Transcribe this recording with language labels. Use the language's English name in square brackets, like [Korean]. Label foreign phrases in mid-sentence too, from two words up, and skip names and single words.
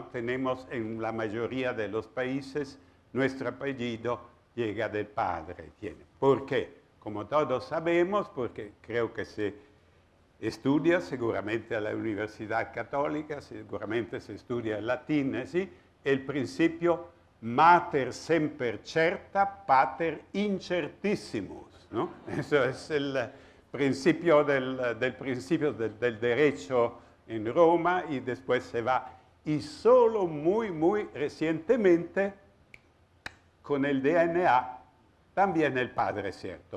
[Spanish] Tenemos en la mayoría de los países, nuestro apellido llega del padre. ¿Por qué? Como todos sabemos, porque creo que se estudia seguramente a la Universidad Católica, seguramente se estudia el latín, ¿sí? El principio [Latin] mater semper certa, pater incertissimus, [Spanish] ¿no? Eso es el principio del principio del derecho en Roma, y después se va. Y solo muy recientemente, con el DNA, también el padre, ¿cierto?